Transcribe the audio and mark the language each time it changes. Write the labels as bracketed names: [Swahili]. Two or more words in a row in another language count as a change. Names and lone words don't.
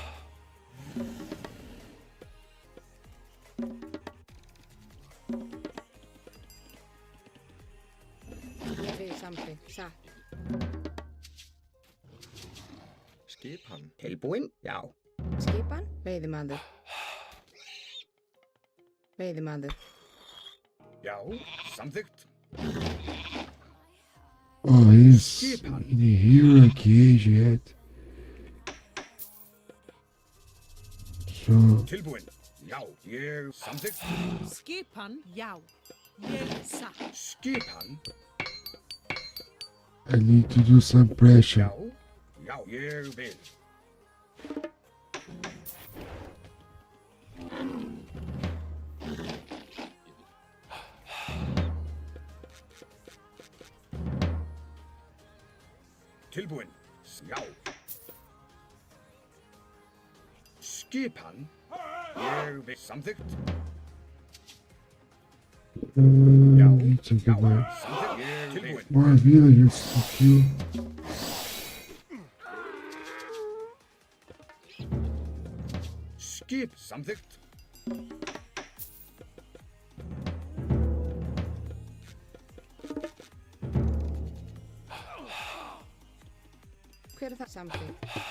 [Icelandic] Ég vil samþykkt. Satt. Skipan. Tilbúin? Já. Skipan. Veiðimaður. Veiðimaður. Já. Samþykkt. [English] Oh, he's in a hero cage yet. So [Icelandic] Tilbúin. Já. Ég samþykkt. Skipan. Já. Ég satt. Skipan. [English] I need to do some pressure. [Icelandic] Já. Já. Ég vil. Tilbúin. Já. Skipan. Ég vil. Samþykkt. [English] Need to get my [Icelandic] Samþykkt. Ég vil. [English] more villagers to kill. [Icelandic] Skip. Samþykkt. Hver er það samþykkt?